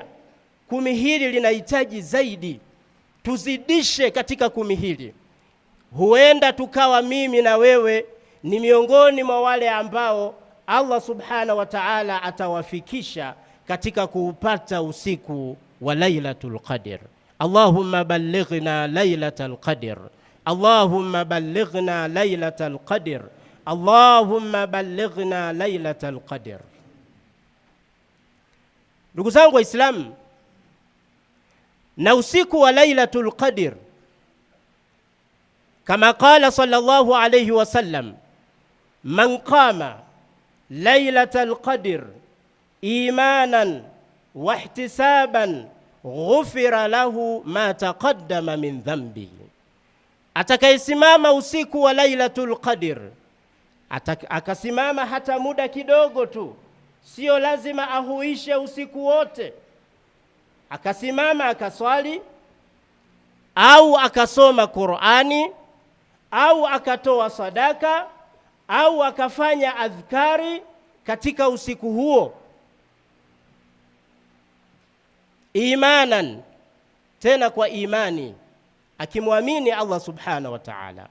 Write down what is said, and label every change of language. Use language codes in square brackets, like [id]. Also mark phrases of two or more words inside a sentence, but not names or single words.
[sw] Kumi hili linahitaji zaidi, tuzidishe katika kumi hili. Huenda tukawa mimi na wewe ni miongoni mwa wale ambao Allah [ar] سبحانه وتعالى [sw] atawafikisha katika kuupata usiku wa Lailatul Qadr. [ar] اللهم بلغنا ليلة القدر، اللهم بلغنا ليلة القدر، اللهم بلغنا ليلة القدر. [sw] Ndugu zangu Waislamu, na usiku wa Lailatul Qadr kama [ar] قال صلى الله عليه وسلم، من قام ليلة القدر إيمانا واحتسابا غفر له ما تقدم من ذنبه, [sw] atakayesimama usiku wa Lailatul Qadr, akasimama hata muda kidogo tu, sio lazima ahuishe usiku wote, akasimama akaswali au akasoma Qur'ani au akatoa sadaka au akafanya adhkari katika usiku huo, imanan, tena kwa imani, akimwamini Allah [ar] سبحانه وتعالى.